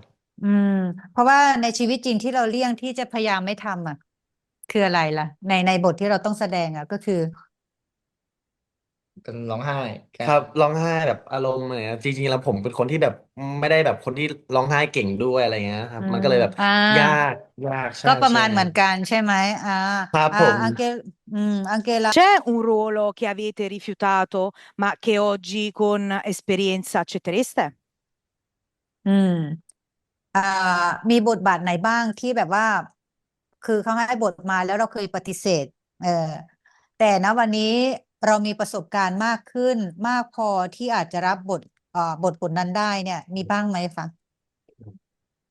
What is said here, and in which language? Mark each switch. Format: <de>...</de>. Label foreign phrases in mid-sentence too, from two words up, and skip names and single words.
<th>อืมเพราะว่าในชีวิตจริงที่เราเลี่ยงที่จะพยายามไม่ทำคืออะไรล่ะในบทที่เราต้องแสดงก็คือ กันร้องไห้แค่ ครับร้องไห้แบบอารมณ์อะไรเงี้ยจริงๆแล้วผมเป็นคนที่แบบไม่ได้แบบคนที่ร้องไห้เก่งด้วยอะไรเงี้ยครับ อืม มันก็เลยแบบ อ่า ยากยากใช่ ก็ประ ใช่ มาณเหมือนกันใช่ไหมอ่า ครับผม อังเกลอังเกล</th> <it>C'è un ruolo che avete rifiutato, ma che oggi con esperienza accettereste?</it> <th>อืมอ่ามีบทบาทไหนบ้างที่แบบว่าคือเขาให้บทมาแล้วเราเคยปฏิเสธเออแต่นะวันนี้เรามีประสบการณ์มากขึ้นมากพอที่อาจจะรับบทนั้นได้เนี่ยมีบ้างไหมคะอืม</th>